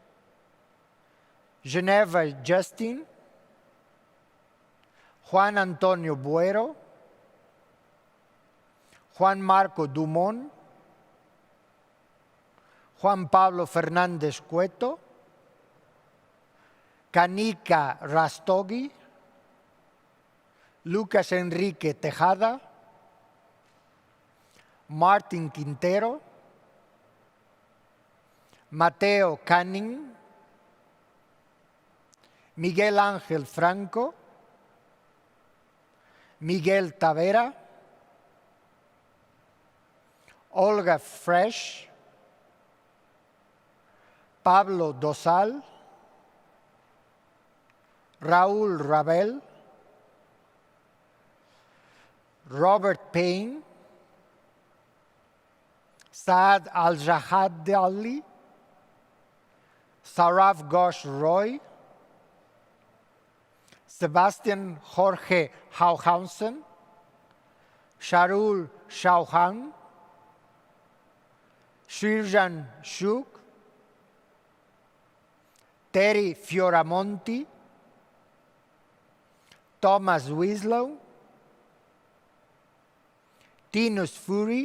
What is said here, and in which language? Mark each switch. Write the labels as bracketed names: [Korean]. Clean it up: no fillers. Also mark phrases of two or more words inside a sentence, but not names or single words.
[Spanish] Geneva Justin, Juan Antonio Buero, Juan Marco Dumont, Juan Pablo Fernández Cueto, Kanika Rastogi, Lucas Enrique Tejada, Martin Quintero, Mateo Canning, Miguel Ángel Franco, Miguel Tavera, Olga Fresh, Pablo Dosal, Raúl Rabel, Robert Payne, Saad Al-Jahad Ali, Saraf Ghosh Roy, Sebastian Jorge Hauhausen, Sharul Shauhan, Shirjan Shuk, Terry Fioramonti, Thomas Wieslow, Tinus Fury.